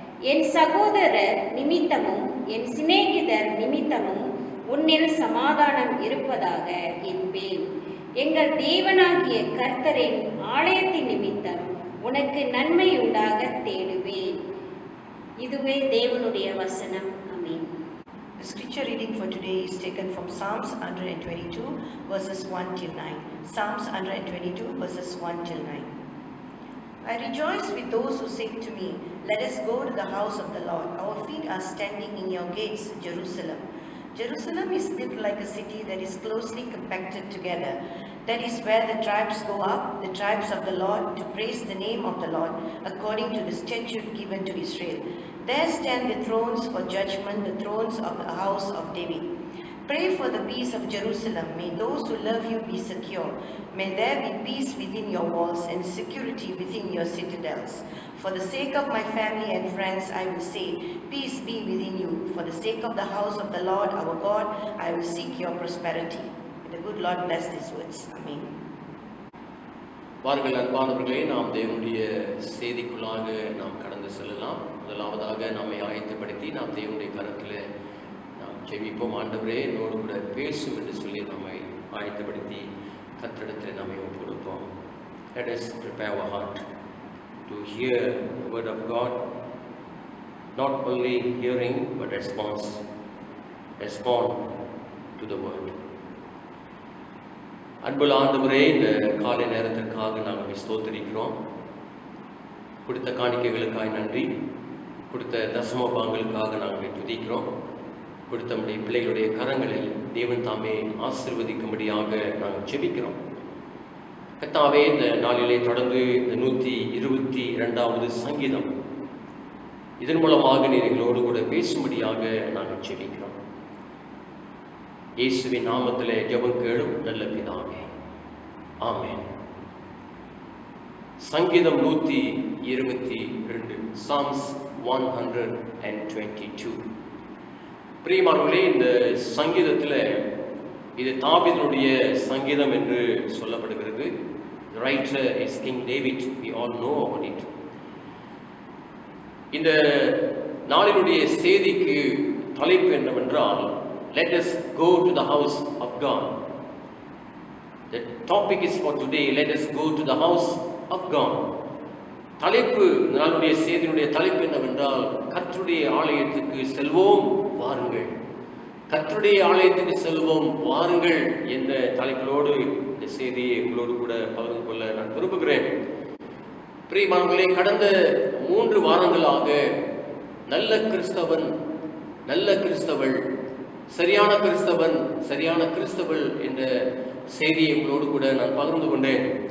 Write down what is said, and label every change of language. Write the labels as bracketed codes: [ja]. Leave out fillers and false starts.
[ta] என் சகோதரர் நிமித்தமும் என் சிநேகிதர் நிமித்தமும் உன்னில் சமாதானம் இருப்பதாக என்பேன். எங்கள் தேவனாகிய கர்த்தரின் ஆலயத்தின் நிமித்தம் உனக்கு நன்மை உண்டாக தேடுவேன். இதுவே தேவனுடைய வசனம். ஆமென். [en] The scripture reading for today is taken from Psalms 122 verses 1 till 9. Psalms 122 verses 1 till 9. I rejoice with those who say to me, let us go to the house of the Lord. Our feet are standing in your gates, Jerusalem. Jerusalem is built like a city that is closely compacted together. That is where the tribes go up, the tribes of the Lord, to praise the name of the Lord, according to the statute given to Israel. There stand the thrones for judgment, the thrones of the house of David. Pray for the peace of Jerusalem. May those who love you be secure. May there be peace within your walls and security within your citadels. For the sake of my family and friends, I will say, peace be within you. For the sake of the house of the Lord our God, I will seek your prosperity. May the good Lord bless these words. Amen. [ta] வாருங்கள் அன்பானவர்களே, நாம் தேவனுடைய செய்திக்குள்ளாக நாம் கடந்து செல்லலாம். முதலாவதாக நம்மை ஆயத்தப்படுத்தி நாம் தேவனுடைய கரத்தில் நாம் ஜெபிப்போம். ஆண்டவரே என்னோடு கூட பேசும் என்று சொல்லி நம்மை ஆயத்தப்படுத்தி கர்த்தரிடத்தில் நம்மை ஒப்புக்கொடுப்போம். [en] Let us prepare our heart to hear the word of God, not only hearing but respond to the word. [ta] அன்புள்ள ஆண்டவரே, இந்த காலை நேரத்திற்காக நாங்கள் ஸ்தோத்திரிக்கிறோம். கொடுத்த காணிக்கைகளுக்காக நன்றி, கொடுத்த தசம பாகங்களுக்காக நாங்கள் துதிக்கிறோம். கொடுத்த நம்முடைய பிள்ளைகளுடைய கரங்களில் தேவன் தாமே ஆசீர்வதிக்கும்படியாக நாங்கள் ஜெபிக்கிறோம். கர்த்தாவே, இந்த நாளிலே தொடர்ந்து இந்த 122வது சங்கீதம் இதன் மூலமாக நீர் எங்களோடு கூட பேசும்படியாக நாங்கள் ஜெபிக்கிறோம். இயேசுவின் நாமத்திலே ஜெபம் கேளும் நல்ல பிதாவே, ஆமென். சங்கீதம் 122, [en] Psalms 122. [ta] பிரியமானவர்களே, இந்த சங்கீதத்தில் இது தாவீதுடைய சங்கீதம் என்று சொல்லப்படுகிறது. [en] The writer is King David. We all know about it. [ta] இந்த நாளினுடைய செய்திக்கு தலைப்பு என்னவென்றால், [en] let us go to the house of God. The topic is for today, let us go to the house of God. [ta] தலைப்பு, நாளுடைய செய்தியினுடைய தலைப்பு என்னவென்றால், கர்த்தருடைய ஆலயத்துக்கு செல்வோம் வாருங்கள். கர்த்தருடைய ஆலயத்துக்கு செல்வோம் வாருங்கள் என்ற தலைப்பிலோடு இந்த செய்தியை உங்களோடு கூட பகிர்ந்து கொள்ள நான் விரும்புகிறேன். பிரியமானவர்களே, கடந்த 3 வாரங்களாக நல்ல கிறிஸ்தவன், நல்ல கிறிஸ்தவள், சரியான கிறிஸ்தவன், சரியான கிறிஸ்தவள் என்ற செய்தியை உங்களோடு கூட நான் பகிர்ந்து கொண்டேன்.